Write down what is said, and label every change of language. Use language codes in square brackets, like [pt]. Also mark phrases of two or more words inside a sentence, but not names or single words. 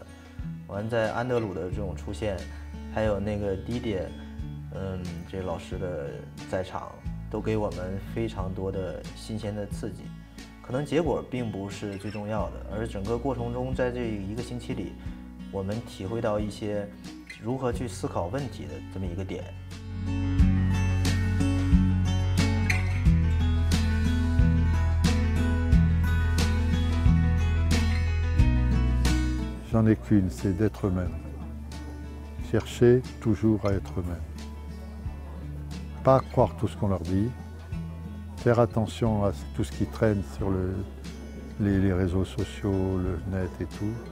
[zh] 完，在安德鲁的这种出现，还有那个迪迪，这老师的在场，都给我们非常多的新鲜的刺激。可能结果并不是最重要的，而整个过程中，在这一个星期里，我们体会到一些如何去思考问题的这么一个点。 [fr] J'en ai qu'une, c'est d'être eux-mêmes. Chercher toujours à être eux-mêmes. Pas croire tout ce qu'on leur dit, faire attention à tout ce qui traîne sur les réseaux sociaux, le net et tout.